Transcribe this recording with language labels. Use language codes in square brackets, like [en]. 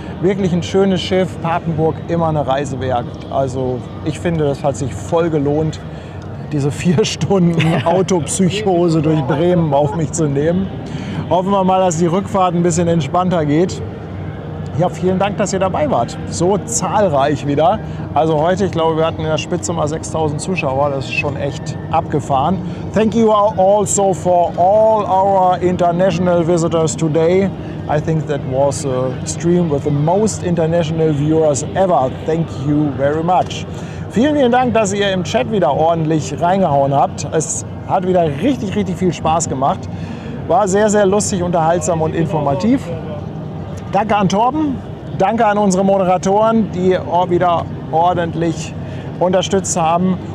[de] Wirklich ein schönes Schiff, Papenburg, immer eine Reise wert. Also ich finde, das hat sich voll gelohnt, diese 4 Stunden Autopsychose durch Bremen auf mich zu nehmen. Hoffen wir mal, dass die Rückfahrt ein bisschen entspannter geht. Ja, vielen Dank, dass ihr dabei wart. So zahlreich wieder. Also heute, ich glaube, wir hatten in der Spitze mal 6.000 Zuschauer. Das ist schon echt abgefahren. [en] Thank you also for all our international visitors today. I think that was a stream with the most international viewers ever. Thank you very much. [de] Vielen, vielen Dank, dass ihr im Chat wieder ordentlich reingehauen habt. Es hat wieder richtig, richtig viel Spaß gemacht. War sehr, sehr lustig, unterhaltsam und informativ. Danke an Torben, danke an unsere Moderatoren, die wieder ordentlich unterstützt haben.